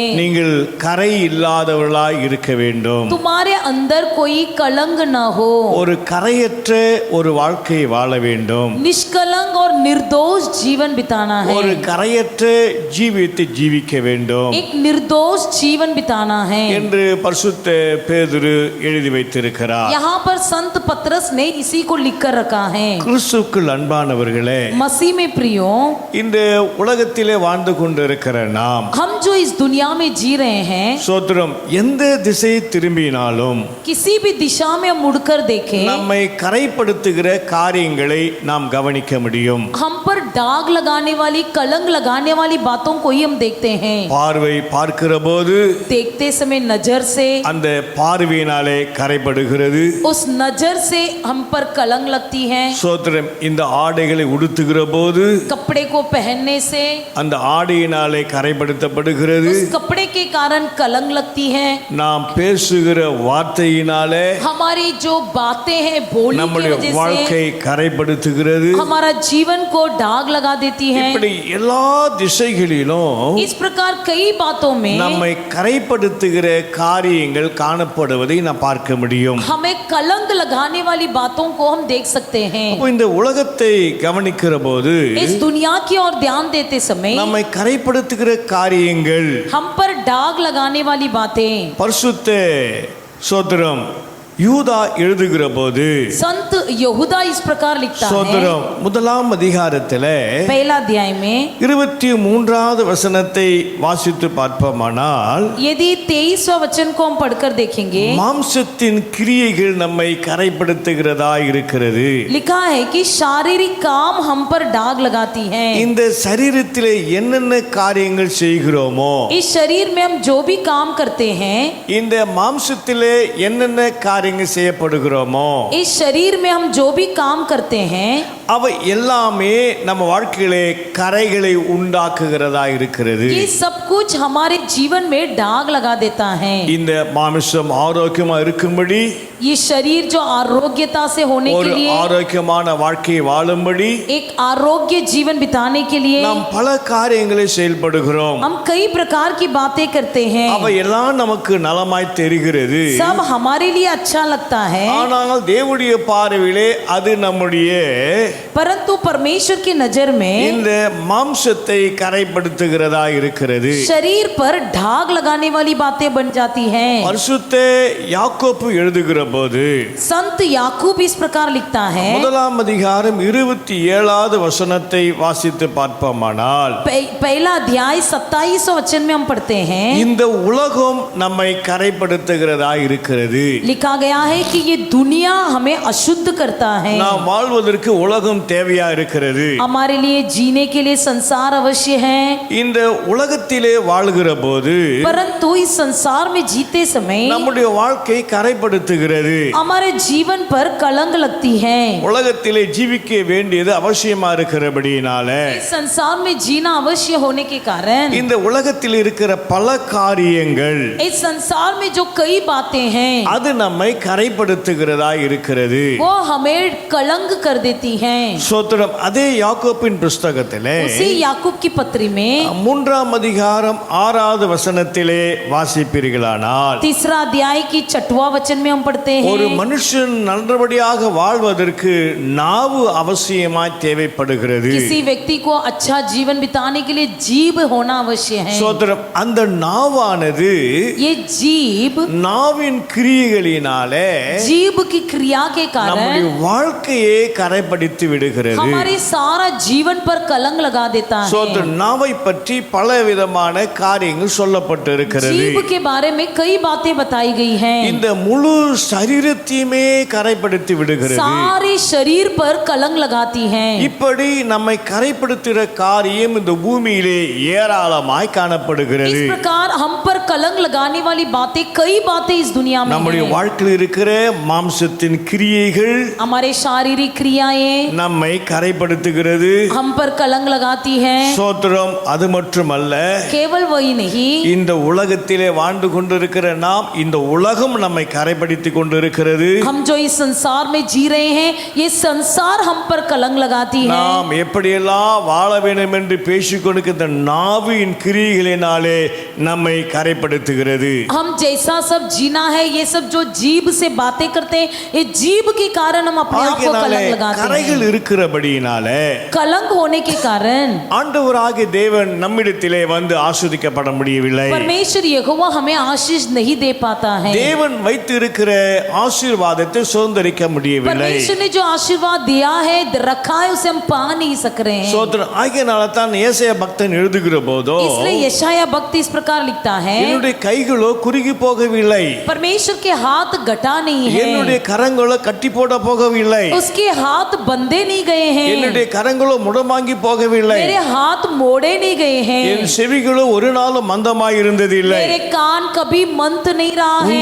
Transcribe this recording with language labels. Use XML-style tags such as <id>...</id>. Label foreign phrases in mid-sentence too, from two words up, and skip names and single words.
<ta>நீங்கள் கரை இல்லாதவர்களாய் இருக்க வேண்டும்.</ta> <hi>तुम्हारे अंदर कोई कलंक न हो.</hi> <ta>ஒரு கரையற்ற ஒரு வாழ்க்கையை வாழ வேண்டும்.</ta> <hi>निष्कलंक और निर्दोष जीवन बिताना है.</hi> <ta>ஒரு கரையற்ற ஜீவியத்தை ஜீவிக்க வேண்டும்</ta> <hi>एक निर्दोष जीवन बिताना है.</hi> <ta>என்று பரிசுத்த பேதுரு எழுதி வைத்திருக்கிறார்.</ta> <hi>यहाँ पर संत पतरस ने इसी को लिख कर रखा है.</hi> <ta>கிறிஸ்துவுக்குள் அன்பானவர்களே,</ta> <hi>मसीह में प्रियो,</hi> <ta>இந்த உலகத்திலே வாழ்ந்து கொண்டிருக்கிற நாம்</ta> <hi>हम जो इस दुनिया में जी रहे हैं</hi> <ta>சோத்திரம் எந்த திசை திரும்பினாலும்</ta> <hi>किसी भी दिशा में हम मुड़कर देखें</hi> <ta>நம்மை கரைப்படுத்துகிற காரியங்களை நாம் கவனிக்க முடியும்.</ta> <hi>हम पर दाग लगाने वाली कलंक लगाने वाली बातों को ही हम देखते हैं.</hi> <ta>பார்வை பார்க்கிற போது</ta> <hi>देखते समय नजर से</hi> <ta>அந்த பார்வையினாலே கரைப்படுகிறது.</ta> <hi>उस नजर से हम पर कलंक लगती है.</hi> <ta>சோத்திரம் இந்த ஆடைகளை உடுத்துகிற போது</ta> <hi>कपड़े को पहनने से</hi> <ta>அந்த ஆடையினாலே கரைப்படுத்தப்படுகிறது.</ta> <hi>उस कपड़े के कारण कलंक लगती है.</hi> <ta>நாம் பேசுகிற வார்த்தையினாலே</ta> <hi>हमारी जो बातें हैं बोली की</hi> <ta>நம்முடைய</ta> <hi>वजह</hi> <ta>வாழ்க்கை</ta> <hi>से</hi> <ta>கரைப்படுத்துகிறது.</ta> <hi>हमारा जीवन को दाग लगा देती है.</hi> <ta>இப்படி எல்லா திசைகளிலும்</ta> <hi>इस प्रकार कई बातों में</hi> <ta>நம்மை கரைப்படுத்துகிற காரியங்கள் காணப்படுவதை நாம் பார்க்க முடியும்.</ta> <hi>हमें कलंक लगाने वाली बातों को हम देख सकते हैं.</hi> <ta>அப்போ இந்த உலகத்தை கவனிக்கிற போது</ta> <hi>इस दुनिया की ओर ध्यान देते समय</hi> <ta>நம்மை கரைப்படுத்துகிற காரியங்கள்</ta> <hi>हम पर दाग लगाने वाली बातें</hi> <ta>பரிசுத்த சோத்திரம் யூதா எழுதுகிற போது</ta> <hi>संत यहूदा इस प्रकार लिखता है.</hi> <ta>சோத்திரம் முதலாம் அதிகாரத்திலே</ta> <hi>पहला अध्याय में</hi> <ta>23வது வசனத்தை வாசித்து பார்ப்போமானால்</ta> <hi>यदि 23वां वचन को हम पढ़कर देखेंगे</hi> <ta>மாம்சத்தின் கிரியைகள் நம்மை கரைப்படுத்துகிறதா இருக்கிறது.</ta> <hi>लिखा है कि शारीरिक काम हम पर दाग लगाती हैं.</hi> <ta>இந்த சரீரத்திலே என்னென்ன காரியங்கள் செய்கிறோமோ</ta> <hi>इस शरीर में हम जो भी काम करते हैं</hi> <ta>இந்த மாம்சத்திலே என்னென்ன காரியங்கள் செய்யப்படுகிறோமோ</ta> <hi>इस शरीर में हम जो भी काम करते हैं</hi> <ta>அவை எல்லாமே நம்ம வாழ்க்கையிலே கரைகளை உண்டாக்குகிறதா இருக்கிறது.</ta> <hi>ये सब कुछ हमारे जीवन में दाग लगा देता है.</hi> <ta>இந்த மாமிசம் ஆரோக்கியமா இருக்கும்படி</ta> <hi>ये शरीर जो आरोग्यता से होने के</hi> <ta>ஒரு</ta> <hi>लिए</hi> <ta>ஆரோக்கியமான வாழ்க்கையை வாழும்படி</ta> <hi>एक आरोग्य जीवन बिताने के लिए</hi> <ta>நாம் பல காரியங்களை செயல்படுகிறோம்.</ta> <hi>हम कई प्रकार की बातें करते हैं.</hi> <ta>அவை எல்லாம் நமக்கு நலமாய் தெரிகிறது.</ta> <hi>सब हमारे लिए अच्छा लगता है.</hi> <ta>ஆனால் தேவனுடைய பார்வையிலே அது நம்முடைய</ta> <hi>परंतु परमेश्वर की नजर में</hi> <ta>இந்த மாம்சத்தை கரைப்படுத்துகிறதா இருக்கிறது.</ta> <hi>शरीर पर दाग लगाने वाली बातें बन जाती हैं.</hi> <ta>பரிசுத்த யாக்கோப்பு எழுதுகிற போது</ta> <hi>संत याकूब इस प्रकार लिखता है.</hi> <ta>முதலாம் அதிகாரம் 27வது வசனத்தை வாசித்து பார்ப்போமானால்</ta> <hi>पहला अध्याय 27वां वचन में हम पढ़ते हैं.</hi> <ta>இந்த உலகம் நம்மை கரைப்படுத்துகிறதா இருக்கிறது.</ta> <hi>लिखा गया है कि ये दुनिया हमें अशुद्ध करता है.</hi> <ta>நாம் வாழ்வதற்கு உலகம் தேவையா இருக்கிறது.</ta> <hi>हमारे लिए जीने के लिए संसार अवश्य है.</hi> <ta>இந்த உலகத்திலே வாழ்கிற போது</ta> <hi>परंतु इस संसार में जीते समय</hi> <ta>நம்முடைய வாழ்க்கை கரைப்படுத்துகிறது.</ta> <hi>हमारे जीवन पर कलंक लगती है.</hi> <ta>உலகத்திலே ஜீவிக்க வேண்டியது அவசியமா இருக்கிறபடியினால</ta> <hi>इस संसार में जीना अवश्य होने के कारण</hi> <ta>இந்த உலகத்தில் இருக்கிற பல காரியங்கள்</ta> <hi>इस संसार में जो कई बातें हैं</hi> <ta>அது நம்மை கரைப்படுத்துகிறதா இருக்கிறது.</ta> <hi>वो हमें कलंक कर देती हैं.</hi> <ta>சோத்திரம். அதே யாக்கோப்பின் புஸ்தகத்திலே</ta> <hi>उसी याकूब की पत्री में</hi> <ta>3ஆம் அதிகாரம் 6வது வசனத்திலே வாசிப்பீர்களானால்</ta> <hi>तीसरा अध्याय की 6वां वचन में हम पढ़ते</hi> <ta>ஒரு</ta> <hi>हैं.</hi> <ta>மனுஷன் நல்லபடியாக வாழ்வதற்கு நாவு அவசியமாய் தேவைப்படுகிறது.</ta> <hi>किसी व्यक्ति को अच्छा जीवन बिताने के लिए जीभ होना अवश्य है.</hi> <ta>சோத்திரம். அந்த நாவானது</ta> <hi>ये जीभ</hi> <ta>நாவின் கிரியைகளினாலே</ta> <hi>जीभ की क्रिया के कारण</hi> <ta>நம்மை நம்முடைய வாழ்க்கையே கரைப்படுத்தி விடுகிறது.</ta> <hi>हमारे सारा जीवन पर कलंक लगा देता है।</hi> <ta>சோத்திரம். நாவை பற்றி பல விதமான காரியங்கள் சொல்லப்பட்டு இருக்கிறது.</ta> <hi>जीभ के बारे में कई बातें बताई गई हैं।</hi> <ta>இந்த முழு சரீரத்தையுமே கரைப்படுத்தி விடுகிறது.</ta> <hi>सारे शरीर पर कलंक लगाती हैं।</hi> <ta>இப்படி நம்மை கரைப்படுத்துகிற காரியம் இந்த பூமியிலே ஏராளமாய் காணப்படுகிறது.</ta> <hi>इस प्रकार हम पर कलंक लगाने वाली बातें कई बातें इस दुनिया में</hi> <ta>நம்முடைய</ta> <hi>हैं।</hi> <ta>வாழ்க்கையில் இருக்கிற மாம்சத்தின் கிரியைகள்</ta> <hi>हमारे शारीरिक क्रियाएं</hi> <ta>நம்மை கரைப்படுத்துகிறது.</ta> <hi>हम पर कलंक लगाती हैं।</hi> <ta>சோத்திரம். அது மட்டுமல்ல,</ta> <hi>केवल वही नहीं,</hi> <ta>இந்த உலகத்திலே வாழ்ந்து கொண்டிருக்கிற நாம், இந்த உலகம் நம்மை கரைப்படுத்தி கொண்டிருக்கிறது.</ta> <hi>हम जो इस संसार में जी रहे हैं ये संसार हम पर कलंक लगाती है।</hi> <ta>நாம் எப்படியெல்லாம் வாழ வேண்டும் என்று பேசிக்கொண்டிருக்கிற நாவின் கிரியைகளினாலே நம்மை கரைப்படுத்துகிறது.</ta> <hi>हम जैसा सब जीना है ये सब जो जीभ से बातें करते हैं ये जीभ के कारण हम अपने आप को</hi> <ta>ஆகையினாலே</ta> <hi>कलंक लगाते</hi> <ta>கரைகள்</ta> <hi>हैं।</hi> <ta>இருக்கிறபடியினாலே</ta> <hi>कलंक होने के कारण</hi> <ta>ஆண்டவராகிய தேவன் நம்மிடத்திலே வந்து ஆஸ்வதிக்கப்பட முடியவில்லை.</ta> <hi>परमेश्वर यहोवा हमें आशीष नहीं दे पाता है।</hi> <ta>தேவன் வைத்து இருக்கிற ஆசீர்வாதத்தை சுதந்தரிக்க முடியவில்லை.</ta> <hi>परमेश्वर ने जो आशीर्वाद दिया है रखा है उसे हम पा नहीं सक रहे हैं।</hi> <ta>சோத்திரம். ஆகையினால தான் ஏசாயா பக்தன் எழுதுகிற போதோ,</ta> <hi>इसलिए यशाया भक्त इस प्रकार लिखता है,</hi> <ta>என்னுடைய கைகளோ குறுகி போகவில்லை,</ta> <hi>परमेश्वर के हाथ घटा नहीं</hi> <ta>என்னுடைய</ta> <hi>है,</hi> <ta>கரங்களோ கட்டி போட போகவில்லை,</ta> <hi>उसके हाथ बंधे नहीं गए हैं,</hi> <ta>என்னுடைய கரங்களோ முடமாங்கி போகவில்லை,</ta> <hi>मेरे हाथ मोड़े नहीं गए हैं,</hi> <ta>என் செவிகளோ ஒரு நாளும் மந்தமாய் இருந்ததில்லை.</ta> <hi>मेरे कान कभी मंद नहीं रहा है,</hi>